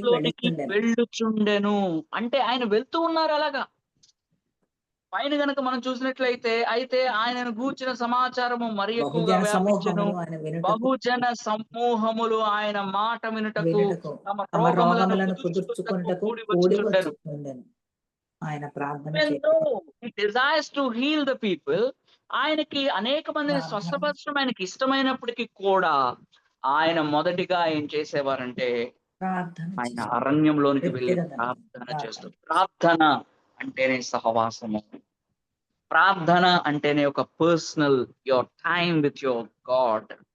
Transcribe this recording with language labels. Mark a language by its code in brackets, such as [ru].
[te] అరణ్యంలోనికి వెళ్ళుచుండెను. అంటే ఆయన వెళ్తూ ఉన్నారు అలాగా. పైన గనక మనం చూసినట్లయితే అయితే ఆయనను గూర్చిన సమాచారము మరి ఎక్కువగా వ్యాపించెను. బహుజన సమూహములు ఆయన మాట వినుటకు తమ రోగములను కుదుర్చుకొనుటకు కూడి వచ్చుచుండెను. ఆయన ప్రార్థన [en] he desires to heal the people. [te] ఆయనకి అనేక మందిని స్వస్థపరచడం ఆయనకి ఇష్టమైనప్పటికీ కూడా ఆయన మొదటిగా ఏం చేసేవారంటే ఆయన అరణ్యంలోనికి వెళ్ళి ప్రార్థన చేస్తారు. ప్రార్థన అంటేనే సహవాసము. ప్రార్థన అంటేనే ఒక personal [en] Your time with your God.